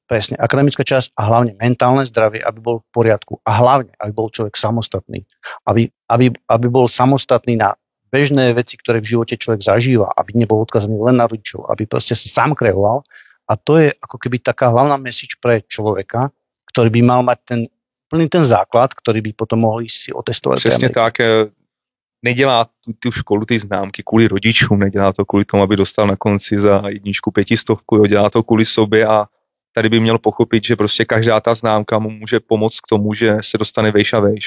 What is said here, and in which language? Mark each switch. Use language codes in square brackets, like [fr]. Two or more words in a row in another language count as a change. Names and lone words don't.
[sk] Presne, akademická časť a hlavne mentálne zdravie, aby bol v poriadku a hlavne, aby bol človek samostatný. Aby bol samostatný na bežné veci, ktoré v živote človek zažíva, aby nebol odkazaný len na rodičov, aby proste sa sám kreoval. A to je ako keby taká hlavná message pre človeka, ktorý by mal mať ten základ, ktorý by potom mohli si otestovať. [cs] Přesně tak. Nedělá tu školu, ty známky kvůli rodičům, nedělá to kvůli tomu, aby dostal na konci za 500, dělá to kvůli sobě a tady by měl pochopit, že prostě každá ta známka mu může pomoct k tomu, že se dostane vejš a vejš.